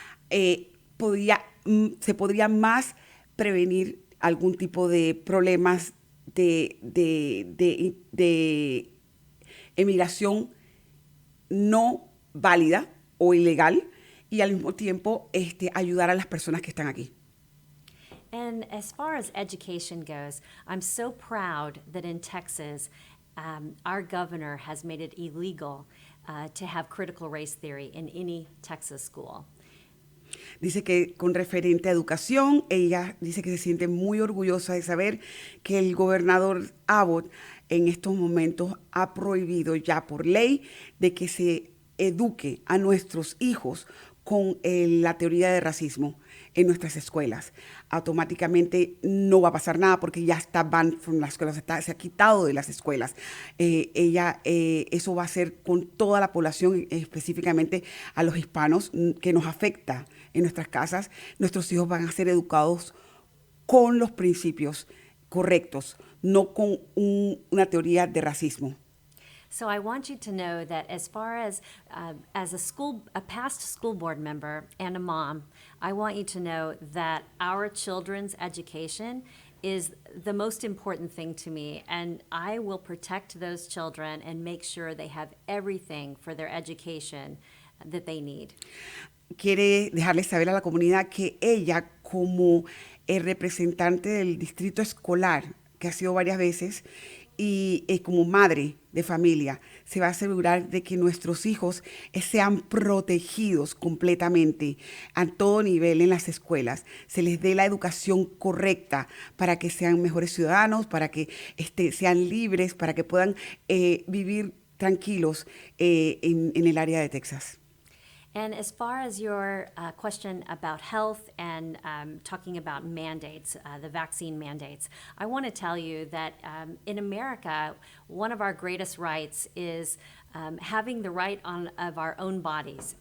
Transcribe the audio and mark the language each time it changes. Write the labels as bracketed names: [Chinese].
[Spanish] Se podría más prevenir algún tipo de problemas de emigración no válida o ilegal, y al mismo tiempo ayudar a las personas que están aquí. [English] And as far as education goes, I'm so proud that in Texas, our governor has made it illegal to have critical race theory in any Texas school. [Spanish] Dice que con referente a educación, ella dice que se siente muy orgullosa de saber que el gobernador Abbott en estos momentos ha prohibido ya por ley de que se eduque a nuestros hijos con la teoría de racismo en nuestras escuelas. Automáticamente no va a pasar nada porque ya está [English] banned from [Spanish] las escuelas, se ha quitado de las escuelas. Eso va a ser con toda la población, específicamente a los hispanos, que nos afecta en nuestras casas. Nuestros hijos van a ser educados con los principios correctos, no con una teoría de racismo. [English] So I want you to know that as far as a past school board member and a mom, I want you to know that our children's education is the most important thing to me, and I will protect those children and make sure they have everything for their education that they need. [Spanish] Quiere dejarles saber a la comunidad que ella, como el representante del distrito escolar, que ha sido varias veces, y como madre de familia, se va a asegurar de que nuestros hijos sean protegidos completamente a todo nivel en las escuelas, se les dé la educación correcta para que sean mejores ciudadanos, para que sean libres, para que puedan vivir tranquilos en el área de Texas. [English] And as far as your question about health and talking about mandates, the vaccine mandates, I want to tell you that in America, one of our greatest rights is having the right of our own bodies.